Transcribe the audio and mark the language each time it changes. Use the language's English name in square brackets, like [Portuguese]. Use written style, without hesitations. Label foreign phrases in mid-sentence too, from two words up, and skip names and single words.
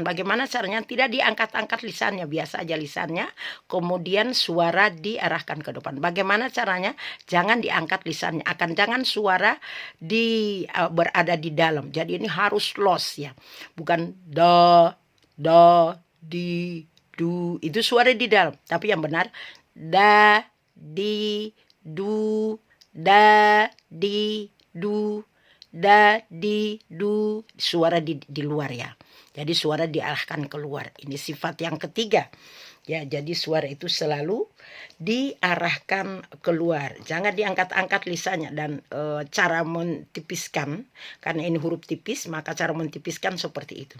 [Indonesian] Bagaimana caranya? Tidak diangkat-angkat lisannya, biasa aja lisannya. Kemudian suara diarahkan ke depan. Bagaimana caranya? Jangan diangkat lisannya. Jangan suara berada di dalam. Jadi ini harus los ya. Bukan do, do, di, du, itu suara di dalam. Tapi yang benar da, di, du, da, di, du, da, di, du, suara di luar ya. Jadi suara diarahkan keluar. Ini sifat yang ketiga. Ya, jadi suara itu selalu diarahkan keluar. Jangan diangkat-angkat lisannya. Dan cara mentipiskan, karena ini huruf tipis, maka cara mentipiskan seperti itu.